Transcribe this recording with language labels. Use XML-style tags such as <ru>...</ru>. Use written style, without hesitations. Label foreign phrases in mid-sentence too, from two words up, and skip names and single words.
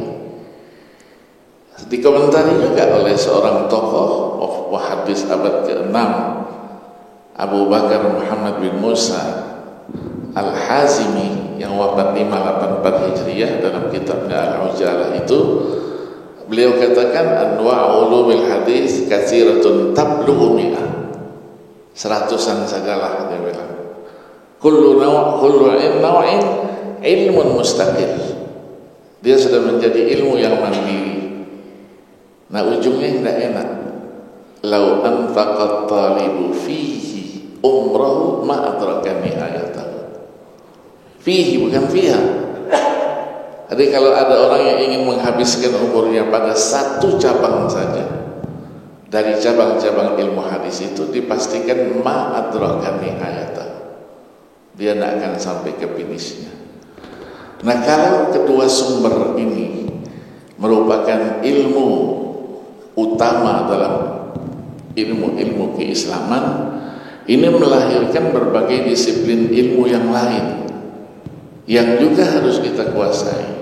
<id>Dikomentari juga oleh seorang tokoh hadis abad ke-6, Abu Bakar Muhammad bin Musa Al-Hazimi yang wafat 584 Hijriah, dalam kitabnya Al-Ujalah itu beliau katakan</id> <ar>أنواع علوم الحديث كثيرة تبلغ مائة.</ar> <id>100-an sagalah dia bilang.</id> <ar>كل نوع علم مستقل.</ar> <id>Dia sudah menjadi ilmu yang mandiri. Nah, ujungnya tidak enak.</id> <ar>لو أنفق الطالب فيه عمره ما أدرك نهايته.</ar> <id>Fihi bukan fiha. Jadi kalau ada orang yang ingin menghabiskan umurnya pada satu cabang saja dari cabang-cabang ilmu hadis itu, dipastikan</id> <ar>ما أدرك نهايته,</ar> <id>dia tidak akan sampai ke finishnya. Nah, kalau kedua sumber ini merupakan ilmu utama dalam ilmu-ilmu keislaman, ini melahirkan berbagai disiplin ilmu yang lain yang juga harus kita kuasai.</id>